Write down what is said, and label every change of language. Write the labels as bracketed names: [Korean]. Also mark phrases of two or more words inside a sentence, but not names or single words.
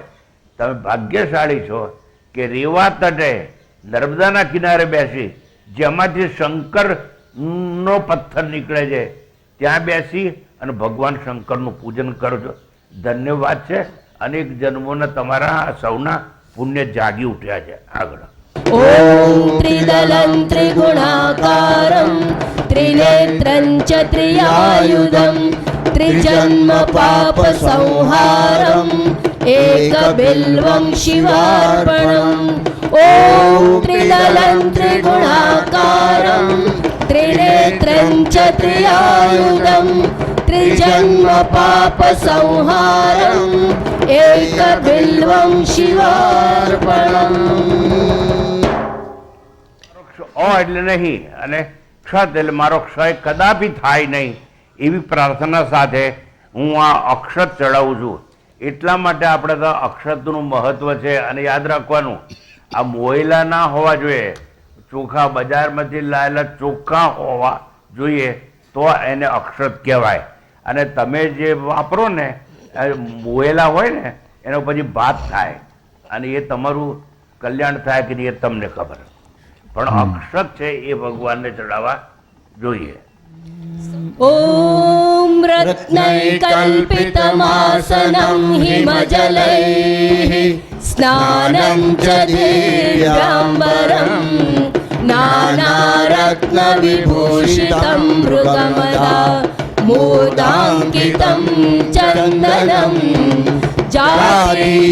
[Gujarati] તમે ભાગ્યશાળી છો કે રેવા તટે નર્મદાના કિનારે બેસી જેમાંથી શંકર નો પથ્થર નીકળે છે ત્યાં બેસી અને ભગવાન શંકરનું પૂજન કરો છો. ધન્યવાદ છે. અનેક જન્મોના તમારા સૌના પુણ્ય જાગી ઉઠ્યા છે. આગળ [Sanskrit] ॐ त्रिदलं त्रिगुणाकारं त्रिनेत्रं च त्रियायुधं त्रिजन्म पापसंहारम् एकबिल्वं शिवार्पणम्. ॐ त्रिदलं त्रिगुणाकारं त्रिनेत्रं च त्रियायुधं त्रिजन्म पापसंहारम् एकबिल्वं शिवार्पणम्. [Gujarati] એટલે નહીં અને ક્ષત એટલે મારો ક્ષય કદાપી થાય નહીં એવી પ્રાર્થના સાથે હું આ અક્ષત ચડાવું છું. એટલા માટે આપણે તો અક્ષતનું મહત્વ છે. અને યાદ રાખવાનું, આ મોયલા ના હોવા જોઈએ, ચોખા બજારમાંથી લાયેલા ચોખ્ખા હોવા જોઈએ તો એને અક્ષત કહેવાય. અને તમે જે વાપરો ને મોયેલા હોય ને એનો પછી ભાત થાય અને એ તમારું કલ્યાણ થાય કે નહીં એ તમને ખબર. પણ અક્ષત છે એ ભગવાનને ચડાવવા જોઈએ. [Sanskrit] ॐ रत्नैकल्पितमासनं हिमजलैः स्नानं च दिव्याम्बरं नानारत्नविभूषितं मृगमदा मोदाङ्कितं चन्दनं जाति